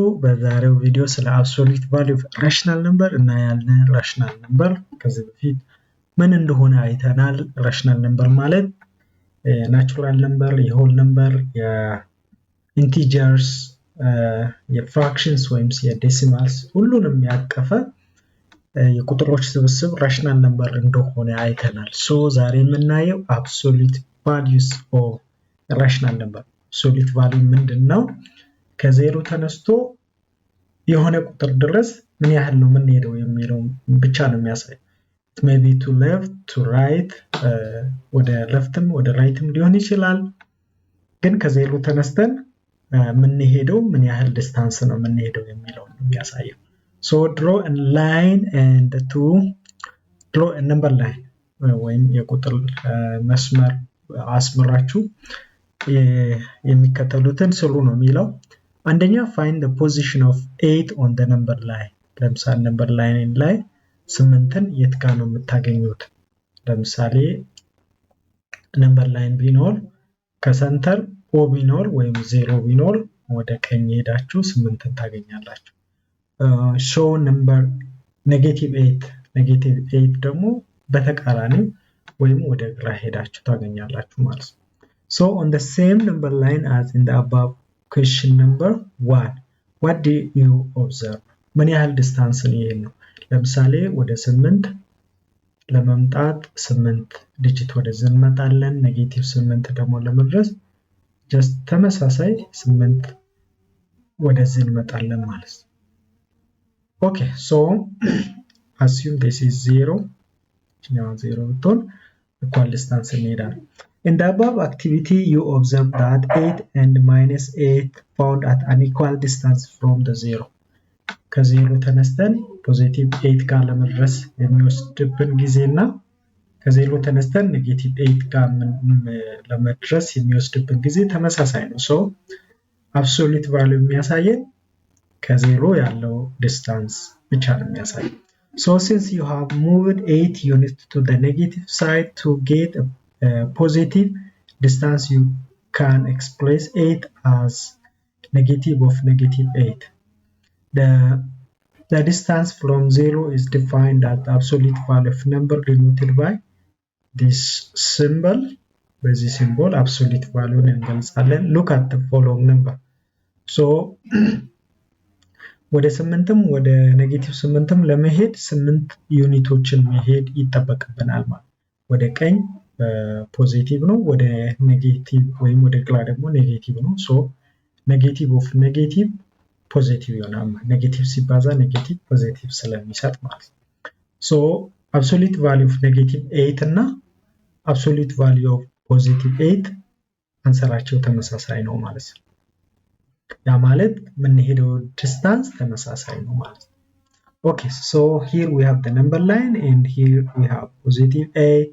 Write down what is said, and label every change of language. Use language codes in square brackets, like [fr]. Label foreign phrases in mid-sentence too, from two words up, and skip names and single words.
[am] በዛሬው ቪዲዮ ስለ [en] absolute value of rational number [am] እናያለን። [en] rational number [am] ከዚህ በፊት ምን እንደሆነ አይተናል። [en] rational number [am] ማለት [en] natural number፣ [am] የሆል ነምበር፣ የኢንቲጀርስ፣ የፍራክሽንስ ወይም የዴሲማልስ ሁሉንም ያቀፈ የቁጥሮች ስብስብ [en] rational number [am] እንደሆነ አይተናል። ሶ ዛሬ የምናየው [en] absolute values of rational number absolute value [am] ምንድነው? ከዜሮ ተነስቶ የሆነ ቁጥር ድረስ ምን ያህል ነው የምንሄደው የሚለው ብቻ ነው የሚያሳየው። [en] it may be to left to right [am] ወደ leftም ወደ rightም ሊሆን ይችላል። ግን ከዜሮ ተነስተን የምንሄደው ምን ያህል ዲስታንስ ነው የምንሄደው የሚለው ነው የሚያሳየው። [en] so draw a line and to draw a number line [am] ወይም የቁጥር መስመር አስምራችሁ የሚከተሉትን ስሩ ነው የሚለው። አንደኛ [en] find the position of 8 on the number line። [am] ለምሳሌ [en] number line [am] ላይ 8ን የት ጋር ነው የምታገኙት? ለምሳሌ [en] number line [am] ቢኖር ከሰንተር O ቢኖር ወይም 0 ቢኖር ወደ ቀኝ ሄዳችሁ 8ን ታገኛላችሁ። [en] show number -8 [am] ደግሞ በተቃራኒ ወይም ወደ ግራ ሄዳችሁ ታገኛላችሁ ማለት ነው። [en] So on the same number line as in the above question number 1, what do you observe? [am] ምን ያህል ዲስታንስ ነው? ለምሳሌ ወደ 8 ለመምጣት 8 ዲጂት ወደዚህ እንመጣለን። -8 ደግሞ ለመድረስ just ተመሳሳይ 8 ወደዚህ እንመጣለን ማለት ነው። [en] Okay, so assume this is 0. now 0 ብትሆን equal distance እንሄዳለን። In the above activity, you observe that 8 and -8 found at an equal distance from the 0. [am] ከ0 ተነስተን ፖዚቲቭ 8 ጋር ለመድረስ የሚወስድብን ጊዜና ከ0 ተነስተን -8 ጋር ለመድረስ የሚወስድብን ጊዜ ተመሳሳይ ነው። [en] so absolute value [am] የሚያሳየን ከ0 ያለው ዲስታንስ ብቻ ነው የሚያሳየው። [en] so since you have moved 8 units to the negative side to get a positive distance, you can express 8 as negative of -8. The distance from 0 is defined as the absolute value of number denoted by this symbol. By this symbol, absolute value እንገልጻለን። Look at the following number. [am] So ወደ 8ም ወደ -8ም ለመሄድ 8 ዩኒቶችን መሄድ ይጠበቅብናል ማለት ወደ ቀኝ ፖዚቲቭ ነው፣ ወደ ኔጌቲቭ ወይም ወደ ግራ ደግሞ ኔጌቲቭ ነው። ሶ [en] negative of negative positive [am] ይሆናል። ኔጌቲቭ ሲባዛ [en] negative positive [am] ስለሚሰጥ ማለት ነው። ሶ [en] absolute value of -8 [am] እና [en] absolute value of +8 [am] አንሰራቸው ተመሳሳይ ነው ማለት ነው። ያ ማለት የምንሄደው ዲስታንስ ተመሳሳይ ነው ማለት ነው። [en] Okay, so here we have the number line and here we have +8.